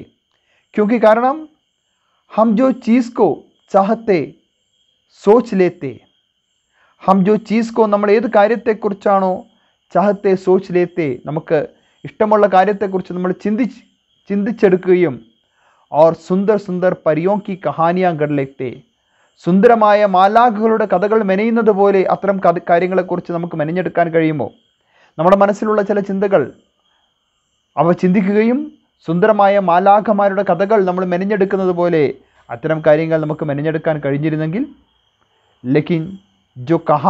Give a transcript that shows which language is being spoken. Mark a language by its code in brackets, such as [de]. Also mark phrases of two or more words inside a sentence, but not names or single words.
[hi] क्योंकि, കാരണം हम जो चीज़ को चाहते सोच लेते, हम जो चीज़ को, [ml] നമ്മൾ ഏത് കാര്യത്തെക്കുറിച്ചാണോ [hi] चाहते सोच लेते, [ml] നമുക്ക് ഇഷ്ടമുള്ള കാര്യത്തെക്കുറിച്ച് നമ്മൾ ചിന്തിച്ചെടുക്കുകയും [hi] और सुंदर सुंदर परियों की कहानियां गढ़ लेते, [ml] സുന്ദരമായ മാലാഖകളുടെ കഥകൾ മെനയുന്നത് പോലെ അത്തരം കാര്യങ്ങളെക്കുറിച്ച് നമുക്ക് മെനഞ്ഞെടുക്കാൻ കഴിയുമോ? നമ്മുടെ മനസ്സിലുള്ള ചില ചിന്തകൾ അവ ചിന്തിക്കുകയും സുന്ദരമായ മാലാഖമാരുടെ കഥകൾ നമ്മൾ മെനഞ്ഞെടുക്കുന്നത് പോലെ അത്തരം കാര്യങ്ങൾ നമുക്ക് മെനഞ്ഞെടുക്കാൻ കഴിഞ്ഞിരുന്നെങ്കിൽ, [hi] लेकिन जो